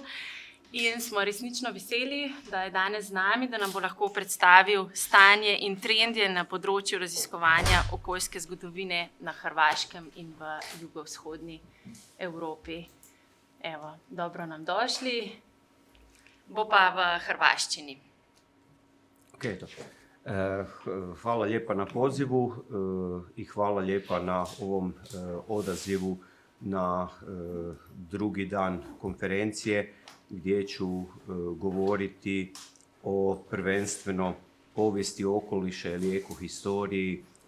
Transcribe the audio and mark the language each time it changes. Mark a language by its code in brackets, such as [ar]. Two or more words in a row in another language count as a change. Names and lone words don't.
[sl] In smo resnično veseli, da je danes z nami, da nam bo lahko predstavil stanje in trendje na področju raziskovanja okoljske zgodovine na Hrvaškem in v jugovzhodni Evropi. Evo, dobro nam došli, bo pa v hrvaščini. [hr] Hvala lijepa na pozivu i hvala lijepa na ovom odazivu na drugi dan konferencije, gdje ću govoriti o prvenstveno povijesti okoliša ili ekohistoriji u